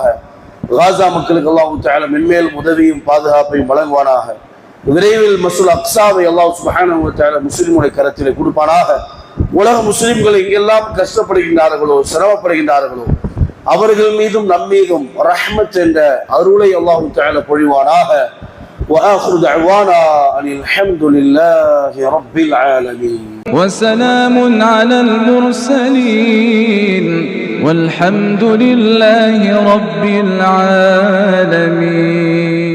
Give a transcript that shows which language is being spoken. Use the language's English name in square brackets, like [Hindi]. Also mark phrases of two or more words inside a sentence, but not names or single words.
[Tamil] காசா மக்களுக்கு [Arabic] الله تعالى [Tamil] மென்மேலும் உதவியும் பாதுகாப்பையும் வழங்குவானாக. விரைவில் மஸ்ஜிதுல் அக்ஸாவை [Arabic] الله سبحانه وتعالى [Tamil] முஸ்லிமுடைய கரத்திலே கொடுப்பானாக. உலக முஸ்லிம்கள் எங்கெல்லாம் கஷ்டப்படுகின்றார்களோ, சிரமப்படுகின்றார்களோ, அவர்கள் மீதும் நம் மீதும் ரஹ்மத் என்ற அருளை [Arabic] الله تعالى [Tamil] பொழிவானாக. [Arabic] وآخر دعوانا أن الحمد لله رب العالمين وسلام على المرسلين والحمد لله رب العالمين.